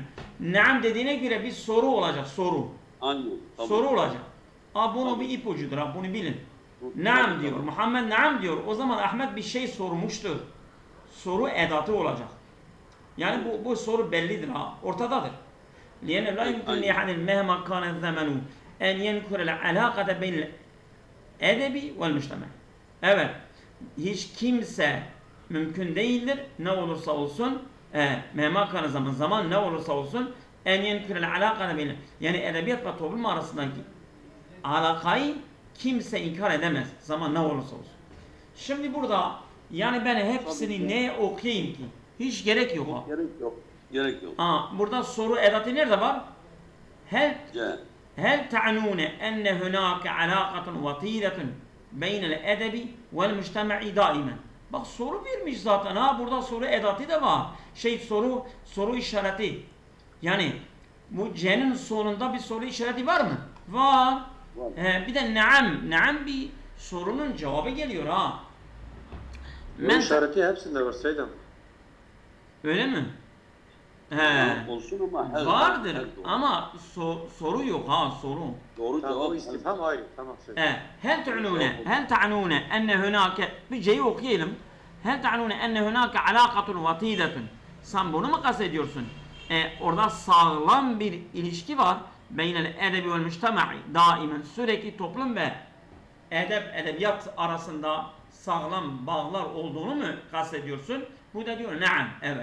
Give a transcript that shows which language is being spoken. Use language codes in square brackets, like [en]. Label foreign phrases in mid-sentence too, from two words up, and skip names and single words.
[tr] Naam dediğine göre bir soru olacak. Soru. Aynen. Tamam. Soru olacak. Bunu bir ipucudur. Bunu bilin. Naam diyor. Muhammed naam diyor. O zaman Ahmet bir şey sormuştur. Soru edatı olacak. Yani bu soru bellidir. Ortadadır. [ar] لأنه لا يمكن لأحد مهما كان الزمن أن ينكر العلاقة بين الأدب والمجتمع. [tr] Evet. Hiç kimse mümkün değildir. Ne olursa olsun [ar] مهما كان الزمن [tr] ne olursa olsun [ar] أن ينكر العلاقة بين. [tr] Yani edebiyat ve toplum arasındaki alakayı kimse inkar edemez. Zaman ne olursa olsun. Şimdi burada yani ben hepsini ne okuyayım ki? Hiç gerek yok. Ha. Gerek yok. Gerek yok. Burada soru edatı nerede var? C. [ar] هل تعنون أن هناك علاقة وطيدة بين الأدب والمجتمع دائما. [tr] Bak soru vermiş zaten ha, burada soru edatı da var. Soru işareti. Yani bu C'nin sonunda bir soru işareti var mı? Var. Bir de naam bir sorunun cevabı geliyor ha. Bu işareti hepsinde var Seydam. Öyle mi? Olsun ama her Vardır her doğru. ama soru yok ha, soru. Doğru Tamam, cevap o istifham ayrı. Tamam Seydam. [ar] هل تعنون أن هناك [tr] bir C'yi okuyalım. [ar] هل تعنون أن هناك علاقة وطيدة. [tr] Sen bunu mu kastediyorsun? Orada sağlam bir ilişki var. [ar] بين الأدب والمجتمع دائما, [tr] sürekli toplum ve edebiyat arasında sağlam bağlar olduğunu mu kastediyorsun? Bu da diyor naam, evet.